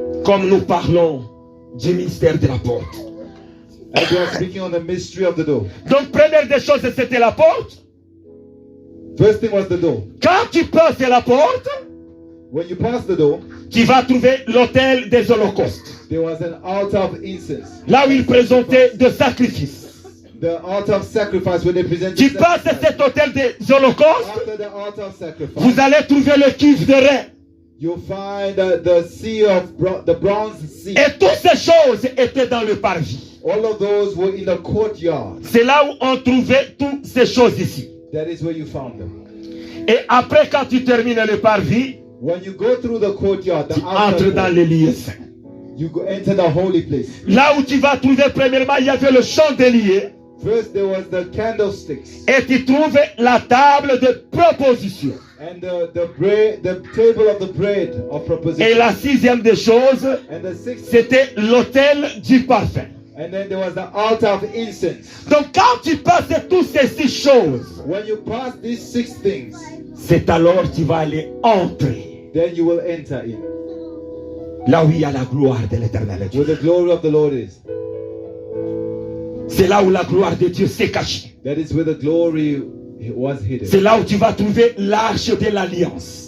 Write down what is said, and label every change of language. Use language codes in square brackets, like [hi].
[fr] comme nous parlons du mystère de la porte. [en] As we are speaking on the mystery of the door. [fr] Donc première des choses, c'était la porte. [en] First thing was the door. [fr] Quand tu passes à la porte, [en] When you pass the door, [fr] tu vas trouver l'autel des holocaustes, [en] there was an altar of incense. [fr] là où ils présentaient des sacrifices. [en] The altar of sacrifice where they presented [fr] Tu passes à [en] sacrifice. [fr] cet autel des holocaustes, [en] After the altar of sacrifice, [fr] vous allez trouver le cuve de rein. [en] you'll find the sea of the bronze sea. [fr] Et toutes ces choses étaient dans le parvis. [en] All of those were in the courtyard. [fr] C'est là où on trouvait toutes ces choses ici. [en] That is where you found them. [fr] Et après, quand tu termines le parvis, [en] When you go through the courtyard, the [fr] tu entres [en] outer [fr] dans [en] court, [fr] les lieux saints. [en] you go enter the holy place. [fr] Là où tu vas trouver, premièrement, il y avait le chandelier. [en] First there was the candlesticks. [fr] Et tu trouves la table de proposition. [en] And the table of the bread of proposition. [fr] Et la sixième des choses, c'était l'autel du parfum. [en] And then there was the altar of incense. [fr] Donc quand tu passes toutes ces 6 choses, [en] when you pass these 6 things, [fr] c'est alors que tu vas aller entrer. [en] Then you will enter in. [fr] Là où il y a la gloire de l'Éternel. [en] Where the glory of the Lord is. [fr] C'est là où la gloire de Dieu s'est cachée. [en] That is where the glory was hidden. [fr] C'est là où tu vas trouver l'arche de l'alliance.